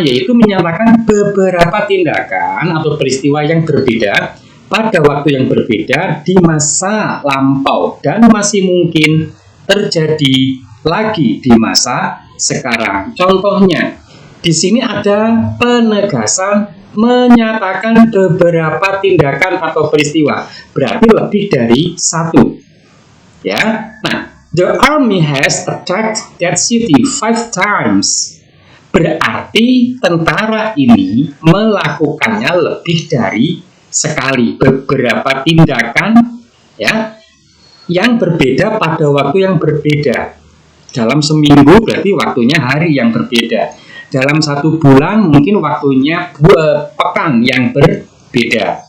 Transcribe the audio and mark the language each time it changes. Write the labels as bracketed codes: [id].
[id] Yaitu menyatakan beberapa tindakan atau peristiwa yang berbeda pada waktu yang berbeda di masa lampau dan masih mungkin terjadi lagi di masa sekarang. Contohnya, di sini ada penegasan menyatakan beberapa tindakan atau peristiwa, berarti lebih dari satu. Ya, nah, [en] the army has attacked that city 5 times. [id] Berarti tentara ini melakukannya lebih dari sekali, beberapa tindakan ya yang berbeda pada waktu yang berbeda. Dalam seminggu berarti waktunya hari yang berbeda. Dalam 1 bulan mungkin waktunya pekan yang berbeda.